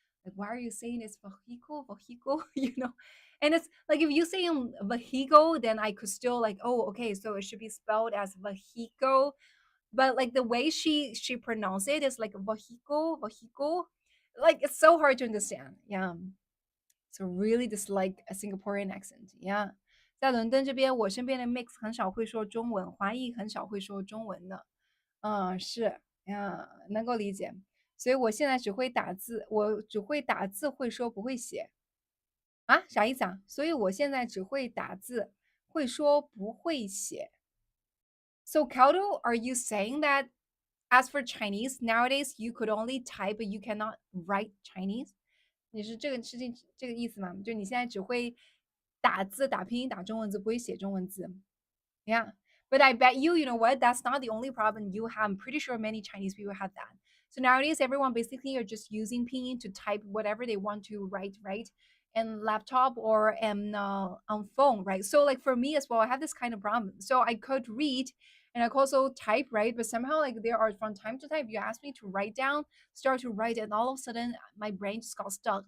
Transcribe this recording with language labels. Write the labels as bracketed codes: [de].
[en] Like, why are you saying it's vehicle, vehicle? And it's like if you say vehicle, then I could still like, oh, okay, so it should be spelled as vehicle. But like the way she pronounced it is like vehicle, vehicle. Like it's so hard to understand. Yeah. So really dislike a Singaporean accent. Yeah. [zh] 在伦敦这边，我身边的 mix 很少会说中文，华裔很少会说中文的。是呀，能够理解。所以我现在只会打字，我只会打字，会说不会写啊？啥意思啊？所以我现在只会打字，会说不会写。 [en] So, Kaudo, are you saying that as for Chinese nowadays you could only type but you cannot write Chinese？ [zh] 你是这个事情这个意思吗？就你现在只会打字、打拼音、打中文字，不会写中文字。 [en] Yeah. But I bet you know what? That's not the only problem you have. I'm pretty sure many Chinese people have that. So nowadays, everyone basically are just using pinyin to type whatever they want to write, right? And laptop or on phone, right? So like for me as well, I have this kind of problem. So I could read and I could also type, right? But somehow like there are from time to time, you ask me to write down, start to write, and all of a sudden my brain just got stuck.